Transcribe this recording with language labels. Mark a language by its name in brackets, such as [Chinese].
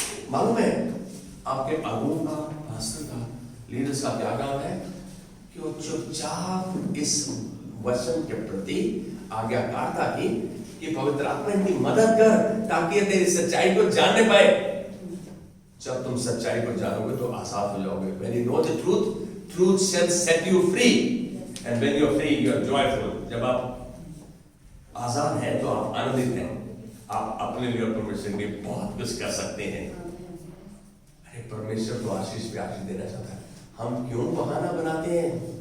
[Hindi] मालूम है आपके अगुओं का, पास्टर का, लीडर्स का क्या काम है कि वो चुपचाप इस वचन के प्रति आज्ञाकारिता की कि पवित्र आत्मा इनकी मदद कर ताकि तेरी सच्चाई को जानने पाए। जब तुम सच्चाई को जानोगे तो आजाद हो जाओगे। [English] When you know the truth, truth shall set you free, and when you are free, you are joyful. [Hindi] जब आप आजाद हैं तो आप आनंदित हैं, आप अपने लिए और परमेश्वर के लिए बहुत कुछ कर सकते हैं। अरे परमेश्वर तो आशीष पे आशीष देना चाहता है, हम क्यों बहाना बनाते हैं?